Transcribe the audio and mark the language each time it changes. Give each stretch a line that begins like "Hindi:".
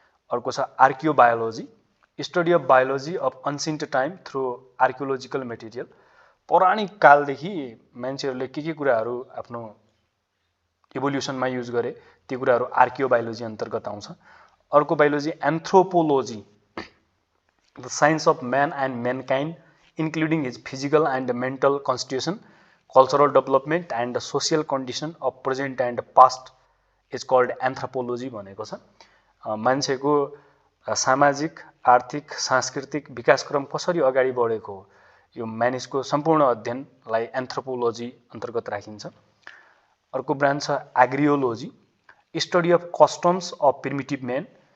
Nepali: अर्को छ
English: Archaeobiology, study of biology of ancient time through archaeological material.
Nepali: पौराणिक कालदेखि मान्छेहरूले के कुराहरू आफ्नो इभोल्युसनमा युज गरे, ती कुराहरू आर्कियोबायोलोजी अन्तर्गत आउँछ।
English: अर्को biology anthropology, the science of man and mankind including his physical and mental constitution, cultural development and social condition of present and past is called anthropology
Nepali: भनेको छ। मान्छेको सामाजिक, आर्थिक, सांस्कृतिक विकासक्रम कसरी अगाडि बढेको हो यो मानिसको सम्पूर्ण अध्ययनलाई एन्थ्रोपोलोजी अन्तर्गत राखिन्छ। अर्को ब्रान्च छ
English: Agriology, study of customs of primitive man.